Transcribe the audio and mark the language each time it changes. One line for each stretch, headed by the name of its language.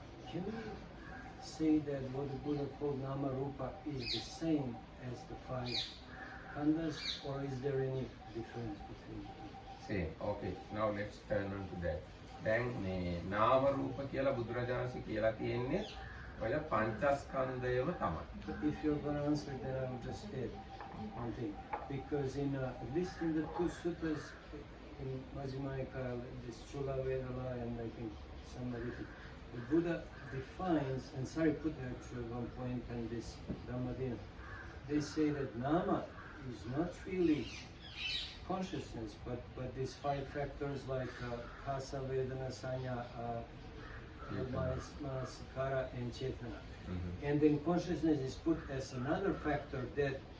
English: Can we say that what the Buddha called Nama Rupa is the same as the five khandhas, or is there any difference between the two? Same. Okay. Now let's turn on to that.
Sinhala: දැන් මේ නාම රූප කියලා බුදුරජාණන්සේ කියලා තියෙන්නේ ඔය පංචස්කන්ධයම තමයි.
English: If you're going to answer, then I will just add one thing. Because at least in the two suttas, in Majjhima Nikaya, this Chula Vedala and I think some other thing, the Buddha defines, and Sariputta actually at one point and this Dhammadina, they say that Nama is not really consciousness, but these five factors like Khasa, Vedana, Sanya, Manasikara and Chetana. And then consciousness is put as another factor that